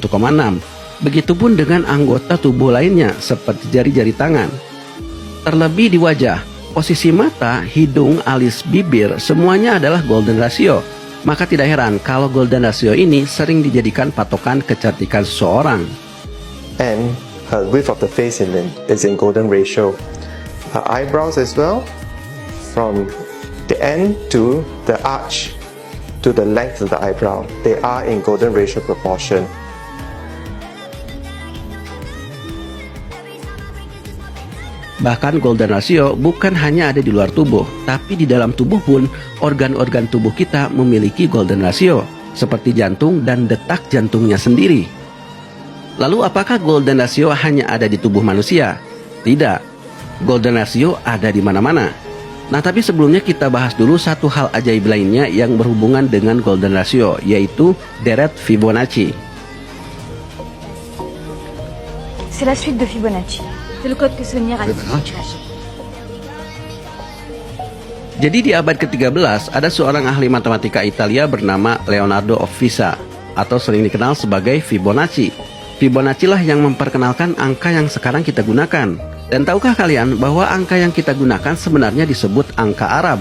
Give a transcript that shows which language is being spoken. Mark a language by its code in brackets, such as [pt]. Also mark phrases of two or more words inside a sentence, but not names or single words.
[id] Begitupun dengan anggota tubuh lainnya seperti jari-jari tangan. Terlebih di wajah, posisi mata, hidung, alis, bibir, semuanya adalah [en] golden ratio. [id] Maka tidak heran kalau [en] golden ratio [id] ini sering dijadikan patokan kecantikan seseorang. [en] And width of the face is in golden ratio. Eyebrows as well, from the end to the arch to the length of the eyebrow, they are in golden ratio proportion. [id] Bahkan [en] golden ratio [id] bukan hanya ada di luar tubuh, tapi di dalam tubuh pun organ-organ tubuh kita memiliki [en] golden ratio, [id] seperti jantung dan detak jantungnya sendiri. Lalu apakah [en] golden ratio [id] hanya ada di tubuh manusia? Tidak, [en] golden ratio [id] ada di mana-mana. Nah, tapi sebelumnya kita bahas dulu satu hal ajaib lainnya yang berhubungan dengan [en] golden ratio, [id] yaitu deret Fibonacci. [fr] C'est la suite de Fibonacci. C'est le code que Sonia a dit. [id] Jadi di abad ke-13 ada seorang ahli matematika Italia bernama Leonardo of Pisa, atau sering dikenal sebagai Fibonacci. Fibonacci lah yang memperkenalkan angka yang sekarang kita gunakan. Dan tahukah kalian bahwa angka yang kita gunakan sebenarnya disebut angka Arab?